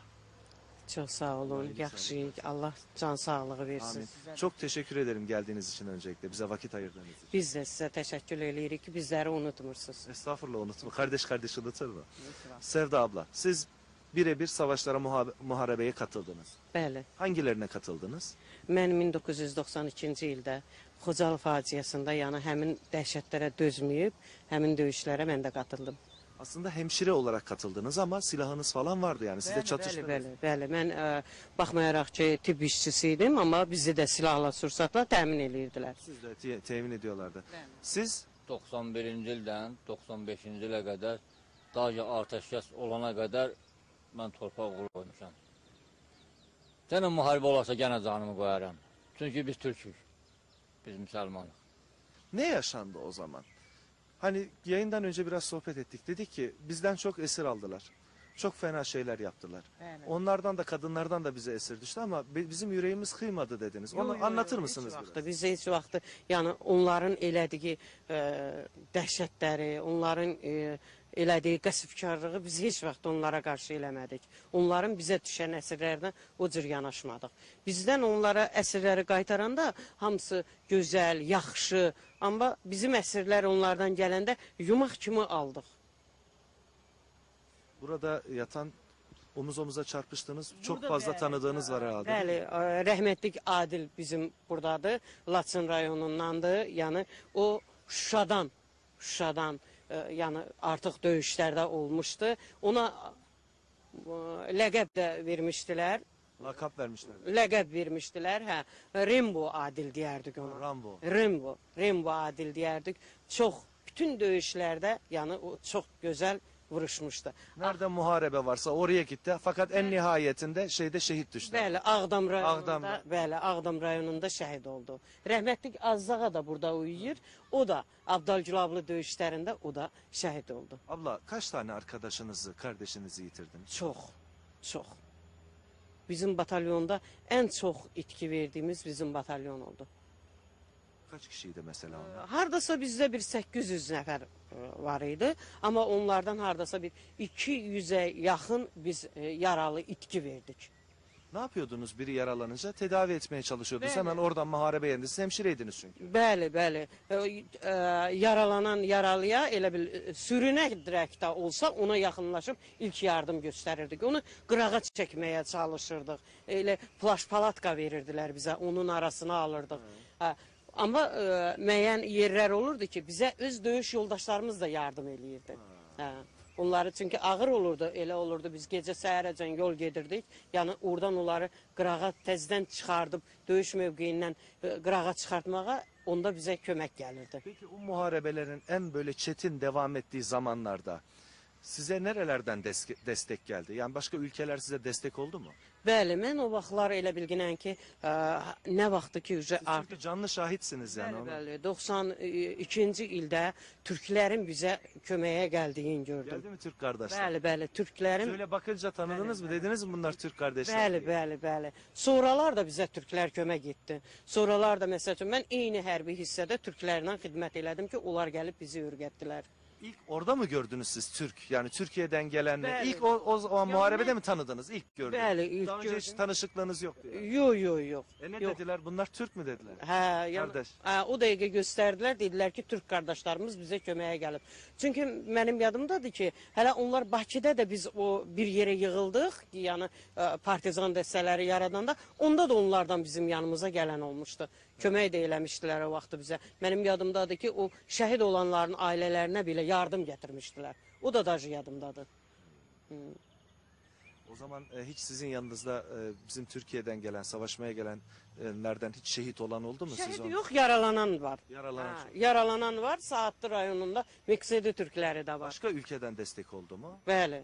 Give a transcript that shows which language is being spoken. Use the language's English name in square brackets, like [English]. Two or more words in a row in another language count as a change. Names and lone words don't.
[Azerbaijani] Çok sağ olun, yaxşıyıq. Allah can sağlığı versin. Amin. [Turkish] Çok teşekkür ederim geldiğiniz için öncelikle, bize vakit ayırdığınız için. [Azerbaijani] Biz de size teşekkür edirik ki bizleri unutmursunuz. [Turkish] Estağfurullah, unutma. Kardeş kardeş unutur mu? Sevda abla, siz birebir savaşlara, muharebeye katıldınız. [Azerbaijani] Bəli. [Turkish] Hangilerine katıldınız? [Azerbaijani] Mən 1992-ci ildə Xocalı faciəsində, yəni həmin dəhşətlərə dözməyib, həmin döyüşlərə mən də qatıldım. [Turkish] Aslında hemşire olarak katıldınız ama silahınız falan vardı, yani siz de çatıştınız. [Azerbaijani] Bəli. Mən baxmayaraq ki, tibb işçisiydim, amma bizi də silahla, sursatla təmin edirdilər. [Turkish] Siz de temin ediyorlardı. [Azerbaijani] Bəli. [Turkish] Siz [Azerbaijani] 91-ci ildən 95-ci ilə qədər, daha ki atəşkəs olana qədər mən torpaq qoymuşam. Gənə müharibə olarsa gənə canımı qoyaram. Çünki biz Türk'ük, biz Müslümanıq. [Turkish] ne yaşandı o zaman? Hani yayından önce biraz sohbet ettik. Dedik ki bizden çok esir aldılar. Çok fena şeyler yaptılar. Evet. Onlardan da kadınlardan da bize esir düştü ama bizim yüreğimiz kıymadı dediniz. Onu anlatır mısınız biraz? [Azerbaijani] Biz heç vaxt, yəni onların elədiyi dəhşətləri, onların elədiyi qəsbkarlığı biz heç vaxt onlara qarşı eləmədik. Onların bizə düşən əsirlərdən o cür yanaşmadıq. Bizdən onlara əsirləri qaytaranda hamısı gözəl, yaxşı, amma bizim əsirlər onlardan gələndə yumaq kimi aldıq. [Turkish] Burada yatan, omuz omuza çarpıştığınız çok fazla tanıdığınız var herhalde. [Azerbaijani] Bəli, rəhmətlik Adil bizim buradadır, Laçın rayonundandır. Yəni o Şuşadan yəni artıq döyüşlərdə olmuşdu. Ona ləqəb də vermişdilər. [Turkish] Lakap vermişler. [Azerbaijani] Ləqəb vermişdilər. Hə, Rembo Adil deyərdik ona. Rambo. Rembo Adil deyərdik. Çox bütün döyüşlərdə yəni o çox gözəl vuruşmuşdu. [Turkish] Nerede muharebe varsa oraya gitti. Fakat en nihayetinde şehit düştü. [Azerbaijani] Bəli, Ağdam rayonunda şəhid oldu. Rəhmətlik Azzağa da burada uyuyur. O da Abdalgülablı döyüşlərində o da şəhid oldu. [Turkish] Abla kaç tane arkadaşınızı, kardeşinizi yitirdiniz? [Azerbaijani] Çox. Bizim batalyonda ən çox itki verdiyimiz bizim batalyon oldu. [Turkish] Kaç kişiydi mesela onlar? [Azerbaijani] Hardasa bizdə bir 800 nəfər var idi. Amma onlardan hardasa bir 200'e yaxın biz yaralı itki verdik. [Turkish] Ne yapıyordunuz biri yaralanınca? Tedavi etmeye çalışıyordunuz. [Azerbaijani] Bəli. [Turkish] Hemen oradan muharebe yerinde. Siz hemşireydiniz çünkü. [Azerbaijani] Bəli. Yaralanan yaralıya elə bil sürünə dirək də olsa ona yaxınlaşıb ilk yardım göstərirdik. Onu qırağa çəkməyə çalışırdıq. Elə plaş palatka verirdilər bizə. Onun arasına alırdıq. Amma müəyyən yerlər olurdu ki, bizə öz döyüş yoldaşlarımız da yardım eləyirdi. Onları çünki ağır olurdu, elə olurdu. Biz gecə səhərəcən yol gedirdik. Yəni oradan onları qırağa təzədən çıxardıb döyüş mövqeyindən qırağa çıxartmağa onda bizə kömək gəlirdi. [Turkish] Peki o muharebelerin en böyle çetin devam ettiği zamanlarda size nerelerden destek geldi? Yani başka ülkeler size destek oldu mu? [Azerbaijani] Bəli, mən o vaxtlar elə bilginən ki, nə vaxtı ki, artıq [Turkish] Çünkü canlı şahitsiniz yani. [Azerbaijani] Bəli, 92-ci ildə türklərin bizə köməyə gəldiyini gördüm. [Turkish] Geldi mi Türk kardeşler? [Azerbaijani] Bəli, türklərin. [Turkish] Şöyle bakınca tanıdınız mı? Dediniz mi bunlar Türk kardeşler? [Azerbaijani] Bəli. Sonralar da bizə türklər kömək etdi. Sonralar da məsəl üçün mən eyni hərbi hissədə türklərlə xidmət elədim ki, onlar gəlib bizi öyrətdilər. [Turkish] İlk orada mı gördünüz siz Türk? Yani Türkiye'den gelenler. [Azerbaijani] Bəli. [Turkish] İlk o muharebede mi tanıdınız? İlk gördünüz. [Azerbaijani] Bəli, ilk [Turkish] Daha önce hiç [Azerbaijani] gördüm. [Turkish] tanışıklığınız yoktu. Yani. [Azerbaijani] Yox. [Turkish] Ne [Azerbaijani] Yox. [Turkish] dediler? Bunlar Türk mü dediler? [Azerbaijani] Hə, Qardaş. o dəqiqə göstərdilər, dedilər ki, türk qardaşlarımız bizə köməyə gəlib. Çünki mənim yadımdadır ki, hələ onlar Bakıda da biz o bir yerə yığıldıq, yəni partizan dəstələri yaradanda, onda da onlardan bizim yanımıza gələn olmuşdu. Kömək də eləmişdilər o vaxtı bizə. Mənim yadımdadır ki, o şəhid olanların ailələrinə belə yardım gətirmişdilər. O da dajı yadımdadır. [Turkish] O zaman hiç sizin yanınızda bizim Türkiye'den gelen, savaşmaya gelenlerden hiç şehit olan oldu mu? [Azerbaijani] Şəhid siz yox, yaralanan var. Yaralanan. Yaralanan var, Saatlı rayonunda Meksedi türkləri də var. [Turkish] Başka ülkeden destek oldu mu? [Azerbaijani] Bəli.